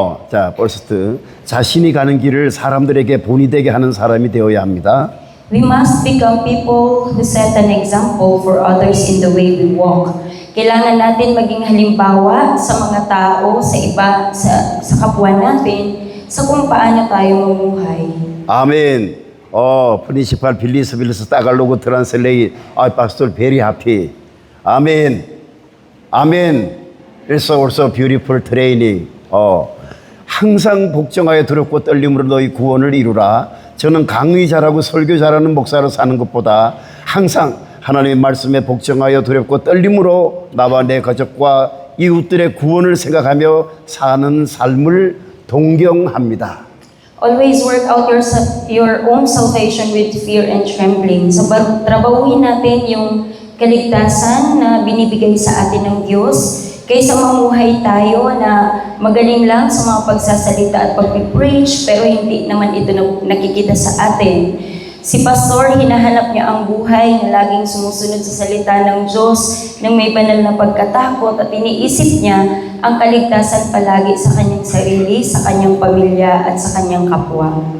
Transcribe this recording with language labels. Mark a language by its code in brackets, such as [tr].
[ko] 자, first 자신이 가는 길을 사람들에게 본이 되게 하는 사람이 되어야 합니다. [en] We must become people who set an example for others in the way we walk. [tl] Kailangan natin maging halimbawa sa mga tao, sa iba, sa kapwa natin, sa kung paano tayo mamuhay. [ko] 아멘. [en] 프린시팔 빌리스 따갈로그 트란슬레이. pastor very happy. 아멘. 아멘. It's also beautiful training. [ko] 항상 복종하여 두렵고 떨림으로 너희 구원을 이루라. 저는 강의 잘하고 설교 잘하는 목사로 사는 것보다 항상 하나님의 말씀에 복종하여 두렵고 떨림으로 나와 내 가족과 이웃들의 구원을 생각하며 사는 삶을 동경합니다. [en] Always work out your own salvation with fear and trembling. [tl] So, trabahuhin natin yung kaligtasan na binibigay sa atin ng Diyos kaysa mamuhay tayo na magaling lang sa mga pagsasalita at pag-preach pero hindi naman ito nakikita sa atin. Si Pastor, hinahanap niya ang buhay na laging sumusunod sa salita ng Diyos nang may banal na pagkatakot at iniisip niya ang kaligtasan palagi sa kanyang sarili, sa kanyang pamilya at sa kanyang kapwa.